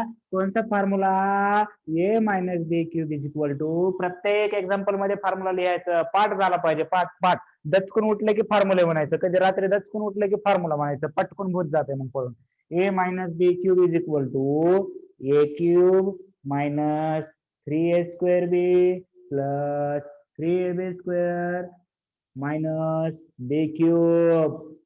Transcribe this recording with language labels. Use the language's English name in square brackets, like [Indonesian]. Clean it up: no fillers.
[Hindi] कौन सा [English] Formula A minus B cube is equal to. [Marathi] प्रत्येक example मध्ये फॉर्म्युला लिहायचं. पाठ झाला पाहिजे पाठ पाठ. दचकून उठले की फॉर्म्युले म्हणायचं. कधी रात्री दचकून उठले की फॉर्म्युला म्हणायचं. पटकून भूत जाते मग पळून. [English] A minus b cube is equal to a cube minus 3a square b plus 3ab square minus b cube.